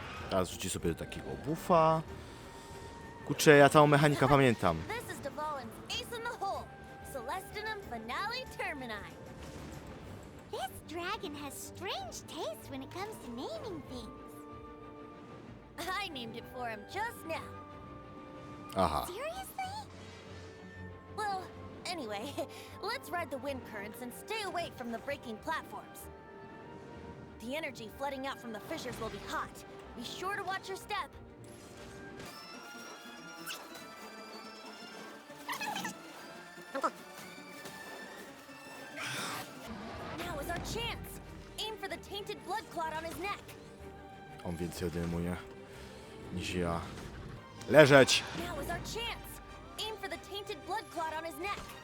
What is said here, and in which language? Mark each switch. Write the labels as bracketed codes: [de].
[pl] Teraz rzuci sobie do takiego buffa. Kurczę, ja całą mechanikę pamiętam. [en] This is Dvalin's ace in the hole. Celestinum finale termini. This dragon has strange taste when it comes to naming things. I named it for him just now. Aha. Seriously? Well, anyway, let's ride the wind currents and stay away from the breaking platforms. The energy flooding out from the fissures will be hot. Be sure to watch your step. Now is our chance. Aim for the tainted blood clot on his neck. [pl] On więcej odejmuje niż ja. Leżeć! [en] Now is our chance. Aim for the tainted blood clot on his neck.